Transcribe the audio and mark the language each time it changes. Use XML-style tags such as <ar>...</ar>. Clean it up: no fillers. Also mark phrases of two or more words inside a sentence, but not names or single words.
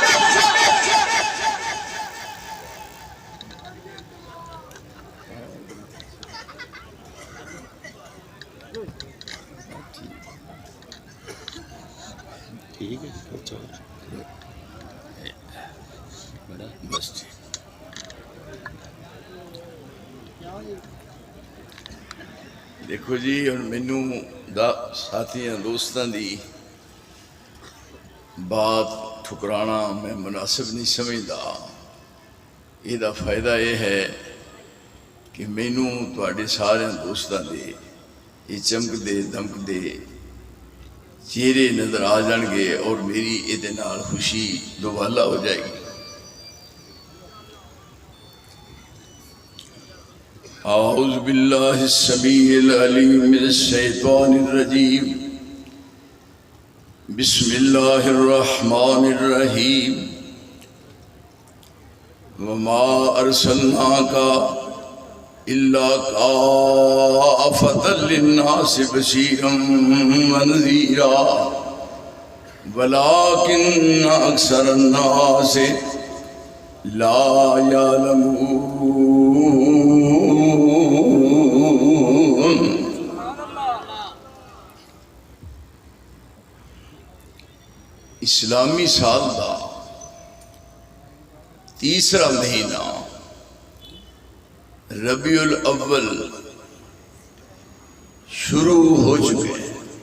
<pa>ٹھیک ہے بس دیکھو جی ہن مینوں ساتھیاں دوستاں دی بات ٹھکرانا میں مناسب نہیں سمجھدا. یہ دا فائدہ یہ ہے کہ مینوں تواڈے سارے دوستاں دے یہ چمک دے دمک دے چہرے نظر آ جان گے اور میری یہ نال خوشی دوبالا ہو جائے گی.</pa> <ar>اعوذ باللہ السمیع العلیم من الشیطان الرجیم. بسم اللہ الرحمن الرحیم. وما ارسلناک الا کافۃ للناس بشیرا ونذیرا ولکن اکثر الناس لا یعلمون.</ar> <pa>اسلامی سال دا تیسرا مہینہ ربیع الاول شروع ہو چکے ہیں.</pa>